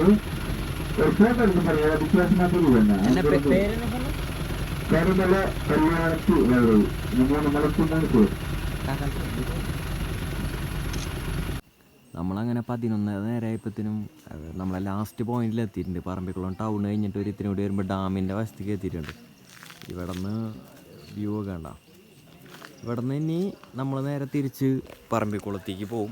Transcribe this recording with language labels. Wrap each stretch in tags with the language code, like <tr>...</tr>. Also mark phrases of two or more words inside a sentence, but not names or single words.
<ta>ஒரு போட்டோ இருக்கு பாருங்க, வித்தியாசமா தெரியுது. கருமல கல்யாணத்து வேறு 3 மலைக்கு 3 பேர்.</ta> <ml>നമ്മളങ്ങനെ 11 നേരമായപ്പോഴത്തേനും നമ്മളെ ലാസ്റ്റ് പോയിന്റിൽ എത്തിയിട്ടുണ്ട്. പറമ്പിക്കുളം ടൗൺ കഴിഞ്ഞിട്ട് ഒരു ഇത്തിരി കൂടി വരുമ്പോൾ ഡാമിൻ്റെ വശത്തേക്ക് എത്തിയിട്ടുണ്ട്. ഇവിടെ നിന്ന് വ്യൂ ഒക്കെ കണ്ട. ഇവിടെ നിന്ന് ഇനി നമ്മൾ നേരെ തിരിച്ച് പറമ്പിക്കുളത്തേക്ക് പോവും.</ml>